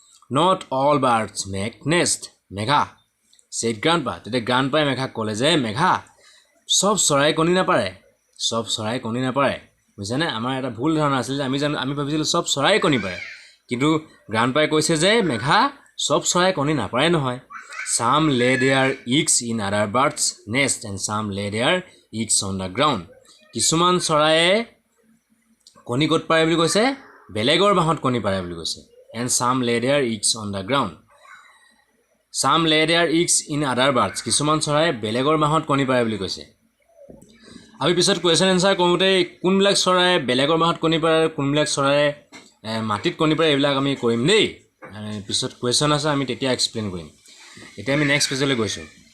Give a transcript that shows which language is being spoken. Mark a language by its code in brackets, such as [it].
[en] Not all birds make nest, Megha said grandpa. [as] তেতিয়া গ্ৰাণ্ডপাই মেঘাক ক'লে যে মেঘা, চব চৰাই কণী নাপাৰে, চব চৰাই কণী নাপাৰে, বুজিছানে? আমাৰ এটা ভুল ধাৰণা আছিল যে আমি ভাবিছিলোঁ চব চৰাই কণী পাৰে, কিন্তু গ্ৰাণ্ডপাই কৈছে যে মেঘা, চব চৰাই কণী নাপাৰে নহয়। [en] Some lay their eggs in other birds' nest and some lay their eggs on the ground. [as] কিছুমান চৰায়ে কণী ক'ত পাৰে বুলি কৈছে? বেলেগৰ বাঁহত কণী পাৰে বুলি কৈছে। [en] And some lay their eggs on the ground. Some lay their eggs in other birds. [as] কিছুমান চৰাই বেলেগৰ বাঁহত কণী পাৰে বুলি কৈছে। আমি পিছত কুৱেশ্যন এনচাৰ কৰোঁতে কোনবিলাক চৰাই বেলেগৰ বাঁহত কণী পাৰে, কোনবিলাক চৰাই মাটিত কণী পাৰে, এইবিলাক আমি কৰিম দেই। পিছত কুৱেশ্যন আছে, আমি তেতিয়া এক্সপ্লেইন কৰিম। এতিয়া আমি নেক্সট পেজলৈ গৈছোঁ।